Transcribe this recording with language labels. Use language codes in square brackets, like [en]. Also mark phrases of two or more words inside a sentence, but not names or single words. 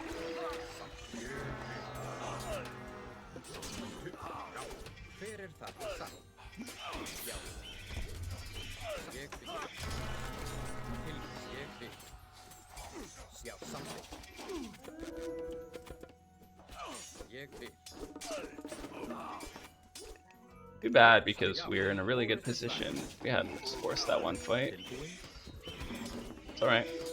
[is] Hver það satt? Já. Ég vil. Ég vil. Já, something. Ég vil. [en] Too bad because we were in a really good position. We hadn't forced that one fight. [is] Tilbúin. [en] It's alright.